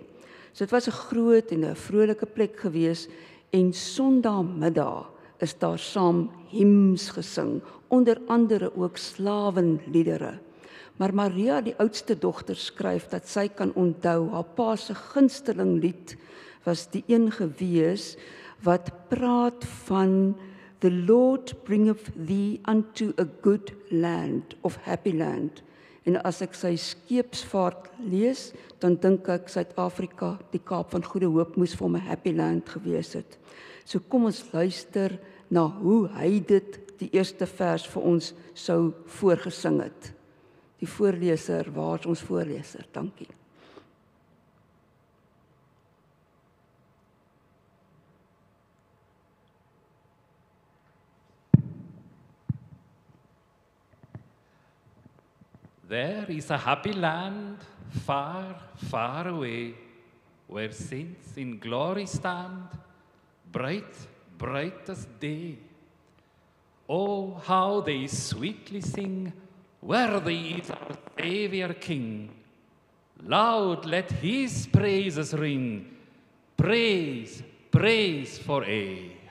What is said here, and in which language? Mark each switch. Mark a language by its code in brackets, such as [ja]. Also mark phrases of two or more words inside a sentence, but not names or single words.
[af] So dit was 'n groot en 'n vrolike plek gewees en Sondagmiddag is daar saam hymns gesing, onder andere ook slawenliedere. Maar Maria, die oudste dogter, skryf dat sy kan onthou haar pa se gunsteling lied was die een gewees wat praat van [en] The Lord bringeth thee unto a good land of happy land. [af] En as ek sy skeepsvaart lees, dan dink ek Suid-Afrika, die Kaap van Goeie Hoop moes vir hom 'n [en] happy land [af] gewees het. So kom ons luister na hoe hy dit die eerste vers vir ons sou voorgesing het. Die voorleser, waar is ons voorleser? Dankie. [en] There is a happy land far, far away, where saints in glory stand, bright, bright as day. Oh, how they sweetly sing, worthy is our Saviour King. Loud let his praises ring, praise, praise for aye.